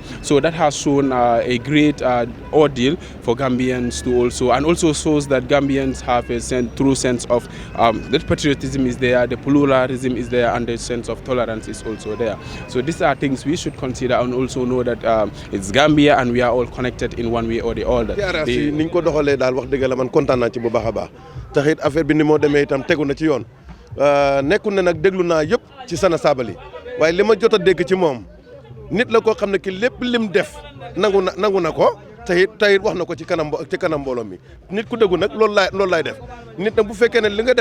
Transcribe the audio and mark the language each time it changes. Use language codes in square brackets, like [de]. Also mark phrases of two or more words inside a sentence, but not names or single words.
[en] So that has shown a great ordeal for Gambians to also shows that Gambians have a true sense of that patriotism is there, the pluralism is there, and the sense of tolerance is also there. So these are things we should consider and also know that it's Gambia and we are all connected in one way or the other. [wo] TRRC niñ ko doxalee daal wax dëgg la man kontaan naa ci bu baax a baax taxit affaire bi ni moo demee itam tegu na ci yoon nekkul ne nag déglu naa yëpp ci Sana Sabally waaye li ma jot a dégg ci moom nit la koo xam ne ki lépp lim def nangu na ko tayit wax na ko ci kanam mbooloo mi nit ku dëggu nag loolu laay def nit nag bu fekkee ne li nga